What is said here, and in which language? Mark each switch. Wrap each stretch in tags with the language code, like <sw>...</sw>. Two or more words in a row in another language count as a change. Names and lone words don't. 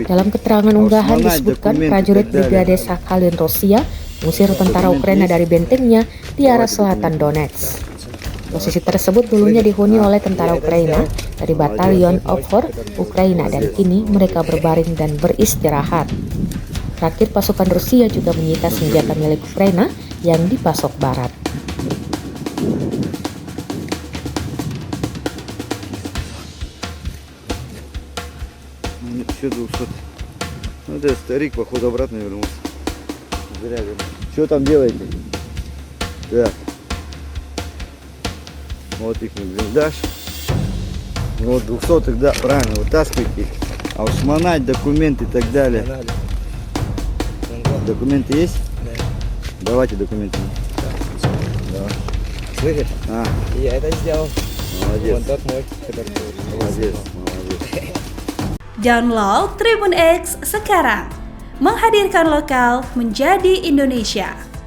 <id>Dalam keterangan unggahan disebutkan prajurit Brigade Sakhalin Rusia mengusir tentara Ukraina dari bentengnya di arah selatan Donetsk. Posisi tersebut dulunya dihuni oleh tentara Ukraina dari Batalion Opfor Ukraina dan kini mereka berbaring dan beristirahat. Terakhir, pasukan Rusia juga menyita senjata milik Ukraina yang dipasok barat.</id> <ru>Нет, еще 200. Ну, это старик, походу, обратно вернулся. Зря вернулся. Что там делаете? Да. Вот их блиндаж. Вот 200-х, да, правильно, вытаскивайте их. А уж шмонать, документы и так далее. Документы есть? Да. Давайте документы. Давай. Слышишь? А, Я это сделал. молодец. Вон тот мой, который... Молодец, молодец.</ru> <id>Download Tribun X sekarang. Menghadirkan lokal menjadi Indonesia.</id>